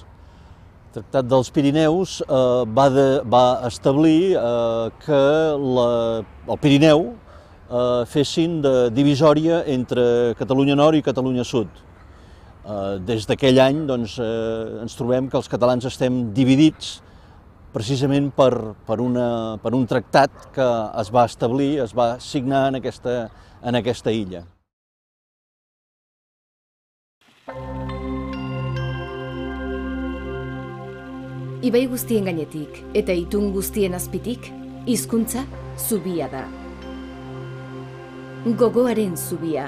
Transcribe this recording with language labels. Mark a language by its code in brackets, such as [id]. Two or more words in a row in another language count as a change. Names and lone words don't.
[ca] El Tractat dels Pirineus va establir que el Pirineu fessin de divisòria entre Catalunya Nord i Catalunya Sud. Des d'aquell any ens trobem que els catalans estem dividits precisament per un tractat que es va establir, es va signar en aquesta illa. [eu] Ibai guztien gainetik eta itun guztien azpitik, hizkuntza zubia da. Gogoaren zubia.